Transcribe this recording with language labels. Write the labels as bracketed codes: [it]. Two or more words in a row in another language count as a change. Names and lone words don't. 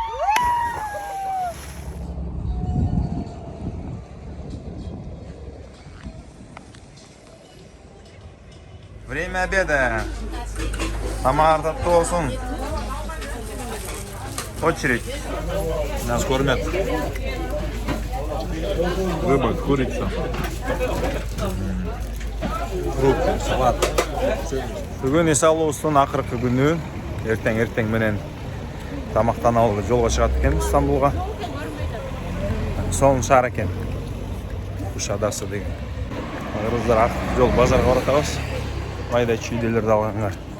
[ru] Время обеда. Тамар Татосон. Очередь. Нас кормят. Рыба, курица. Фрукты, салат. [ky] Бүгін Исалуустун акыркы күнү. Эртең менен тамактан алып жолго чыгат экенбиз Стамбулга. Сонун шаар экен. Кушадасы деген. Кыргыздар ак жол базарга баратабыз. Майда чүйделерди алганга.